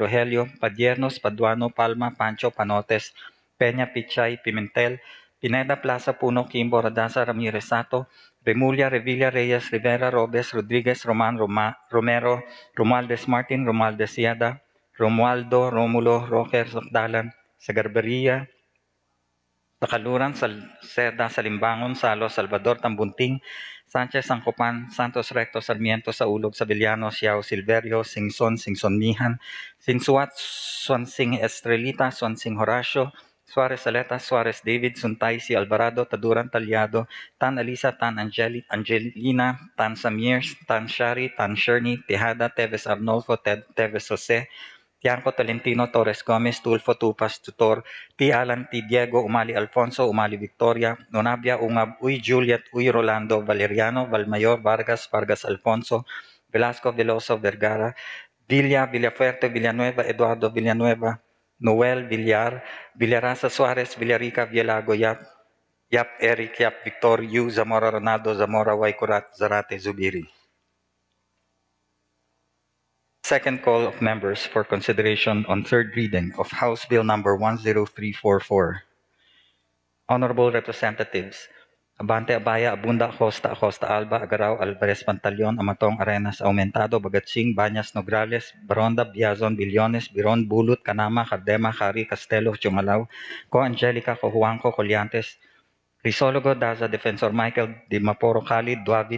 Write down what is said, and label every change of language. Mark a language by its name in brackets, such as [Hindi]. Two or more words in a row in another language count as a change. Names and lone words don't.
[English] Rogelio, Padiernos, Paduano, Palma, Pancho, Panotes, Peña, Pichay, Pimentel, Pineda, Plaza, Puno, Kimbo, Radasa, Ramirez Sato, Remulla, Revilla, Reyes, Rivera, Robes, Rodriguez, Romero, Romualdez Martin, Romualdez Siada, Romualdo, Romulo, Roger, Sokdalan, Sagarberia, Takaluran, Seda, Salimbangon, Salo, Salvador, Tambunting, Sanchez, Sangcopan, Santos Recto, Sarmiento, Saulog, Sabillano, Siao, Silverio, Singson, Mihan, Sinsuat, Swansing Estrelita, Swansing Horacio, Suarez Aleta, Suarez David, Suntay, Si Alvarado, Taduran Talyado, Tan Alisa, Tan Angelina, Tan Samir, Tan Shari, Tan Sherny, Tejada, Teves Arnolfo, Teves Jose, Tianco Tolentino, Torres Gomez, Tulfo Tupas, Tutor, T. Alan, T. Diego, Umali Alfonso, Umali Victoria, Nonabia, Ungab, Uy Juliet, Uy Rolando, Valeriano, Valmayor, Vargas Alfonso, Velasco, Veloso, Vergara, Villafuerte, Villanueva, Eduardo Villanueva, Noel, Villar, Villarasa Suarez, Villarica, Villago, Yap Eric, Yap Victor, Yu, Zamora Ronaldo, Zamora Waikurat, Zarate Zubiri. Second call of members for consideration on third reading of House Bill number 10344. Honorable Representatives, Abante Abaya, Abunda, Acosta Alba, Agaraw, Alvarez Pantaleon, Amatong Arenas, Aumentado, Bagatsing, Banyas Nograles, Baronda, Biazon, Billones, Biron, Bulut, Kanama, Cardema, Cari, Castelo, Chungalaw, Co Angelica, Cojuangco, Colliantes, Risologo, Daza, Defensor Michael, Di Maporo, Khalid, Duavit,